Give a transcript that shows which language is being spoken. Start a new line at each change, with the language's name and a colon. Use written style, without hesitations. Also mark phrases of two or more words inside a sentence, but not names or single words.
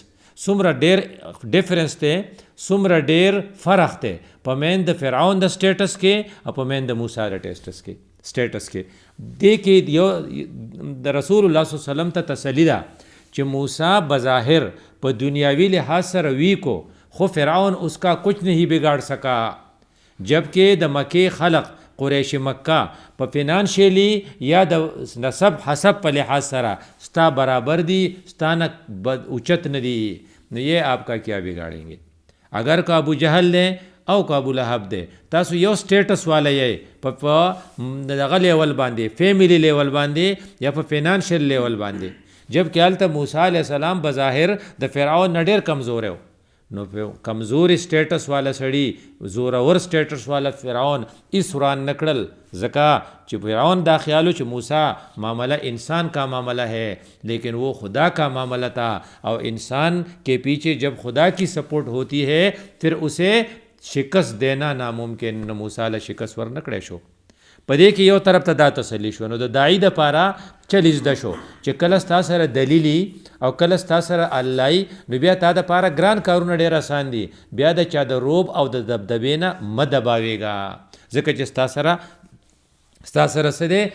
Pashto: څومره ډېر ډیفرنس دی، څومره ډېر فرق دی په مین د فرعون د سټیټس کې او په مین د موسی د سټیټس کې. دې کې یو د رسول الله صلی الله علیه وسلم ته تسلی ده چې موسی بظاهر په دنیاوی لحاظ سره ویک ہو، خو
Urdu: فرعون اس کا کچھ نہیں بگاڑ سکا.
Pashto: جبکہ د مکې خلق قریش مکہ په فینانشیلی یا د نسب حسب په لحاظ سره ستا برابر دی، ستا نه اوچت نه دی.
Urdu: نو یہ آپ کا کیا بگاڑیں گے؟
Pashto: اگر که ابو جہل دی او که ابو لہب دی، تاسو یو سټیټس والا یې په دغه لیول باندې، فیملی لیول باندې یا په فینانشل لیول باندې. جبکې هلته موسی علیه السلام بظاهر د فرعون نه ډېر کمزوری و. نو کمزوري سټیټس والا سړي، زورور سټیټس والا فرعون اس وران نه کړل، ځکه چې فرعون دا خیالو چې موسی
Urdu: معاملہ انسان کا معاملہ ہے لیکن وہ خدا کا معاملہ تھا، اور انسان کے پیچھے جب خدا کی سپورٹ ہوتی ہے پھر اسے شکست دینا ناممکن.
Pashto: موسی علیہ شکست ور نه کړی شو. په دې کې یو طرف ته دا تسلی شو. نو د داعی دپاره چل زده شو چې کله ستا سره دلیلی او کله ستا سره اللهی نو بیا تا دپاره ګران کارونه ډېر اسان دي. بیا د چا د روب او د دبدبې نه مه دباویږه، ځکه چې ستا سره څه دی؟